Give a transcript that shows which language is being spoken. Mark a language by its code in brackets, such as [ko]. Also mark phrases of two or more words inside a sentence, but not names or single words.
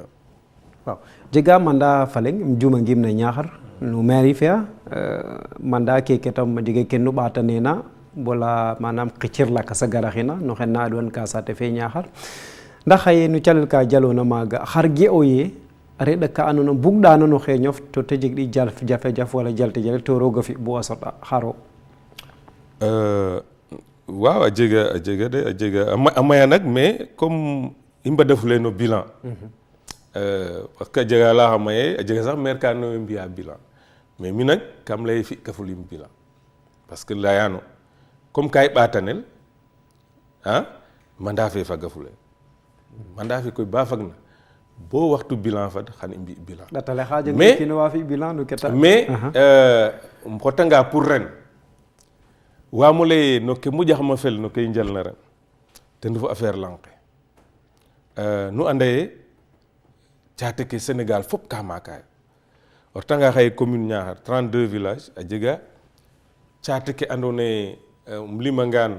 [srr] waaw jega mandat faleng im jumangim na Niakhar no mairie fea mandat keke tam a jega ken nu ɓaata neena wala manam xicir lakas a garaxina no xen na adwan ka saate fe Niakhar ndax xaye no calel ka jaloona maaga xar ge'o ye a reɗa ka andoona bugɗaano no xeeñof to te jeg ɗi jafe-jafe wala jalte jale to roog a fi bo a soɗa xaro waaw a jega de a jega a maya nag [fr] mais comme [srr] i mbadafule no bilan [fr] parce que [srr] a jega laxama ye a jega sax maire ka andoona yee mbi'a bilan mais mi nag kam lay fi kafulim bilan [fr] parce que [srr] layano comme ka i ɓaatanel mandat fe fagafule mandat fe koy ba fagna bo waxtu bilan fad xan i mbi bilan ɗatale xa jeg kino wa fi bilan no keta mais um xotanga pour ren waamo lay no ke moƴaxama fel no ke i njalna ren ten refu affaire lang ke nu anda ye caate ke Sénégal fop ka maakaayo o retanga xaye commune Niakhar 32 villages a jega caate ke andoona yee limangaan